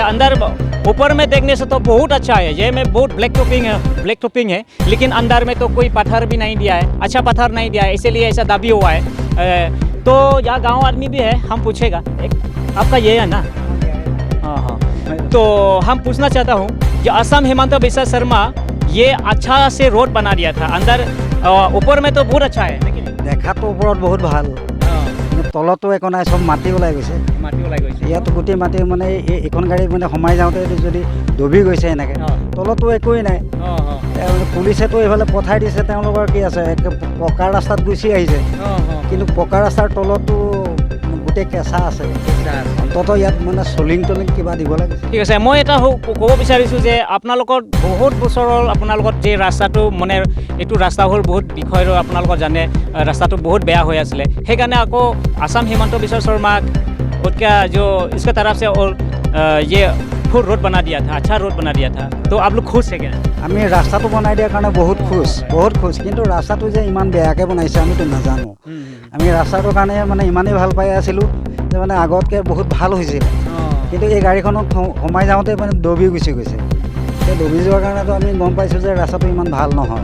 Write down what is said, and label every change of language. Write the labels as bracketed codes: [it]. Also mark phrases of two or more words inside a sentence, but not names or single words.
[hi] अंदर ऊपर में देखने से तो बहुत अच्छा है, ये में बहुत [en] black topping [hi] है, लेकिन अंदर में तो कोई पत्थर भी नहीं दिया है, अच्छा पत्थर नहीं दिया है, इसीलिए ऐसा दाबी हुआ है। तो यहाँ गाँव आदमी भी है, हम पूछेगा आपका ये है ना? हाँ। तो हम पूछना चाहता हूँ कि असम हेमंत बिस्वा शर्मा ये अच्छा से रोड बना दिया था, अंदर ऊपर में तो बहुत अच्छा है, लेकिन [as] দেখাতো ওপৰত বহুত ভাল, তলতো একো নাই, চব মাটি ওলাই গৈছে। মাটি ওলাই গৈছে ইয়াতো গোটেই মাটি মানে এইখন গাড়ী মানে সোমাই যাওঁতে যদি দবি গৈছে এনেকৈ, তলতো একোৱেই নাই। পুলিচেতো এইফালে পঠাই দিছে, তেওঁলোকৰ কি আছে পকা ৰাস্তাত গুচি আহিছে, কিন্তু পকা ৰাস্তাৰ তলতো গোটেই কেঁচা আছে। অন্ততঃ ইয়াত মানে চলিং কিবা দিব লাগে। ঠিক আছে, মই এটা ক'ব বিচাৰিছোঁ যে আপোনালোকৰ বহুত বছৰৰ আপোনালোকৰ যে ৰাস্তাটো মানে এইটো ৰাস্তা হ'ল বহুত বিষয় আপোনালোকৰ জানে, ৰাস্তাটো বহুত বেয়া হৈ আছিলে, সেইকাৰণে আকৌ [hi] असम हेमंत बिस्वा शर्मा उसका जो इसका तरफ से और ये फुल रोड बना दिया था, अच्छा रोड बना दिया था। तो आप लोग खुश है क्या? [as] আমি ৰাস্তাটো বনাই দিয়াৰ কাৰণে বহুত খুচ, কিন্তু ৰাস্তাটো যে ইমান বেয়াকৈ বনাইছে আমিতো নাজানো। আমি ৰাস্তাটোৰ কাৰণে মানে ইমানেই ভাল পাই আছিলোঁ যে মানে আগতকৈ বহুত ভাল হৈছিল, কিন্তু এই গাড়ীখনক সোমাই যাওঁতে মানে দবি গুচি গৈছে। সেই দবি যোৱাৰ কাৰণেতো আমি গম পাইছোঁ যে ৰাস্তাটো ইমান ভাল নহয়।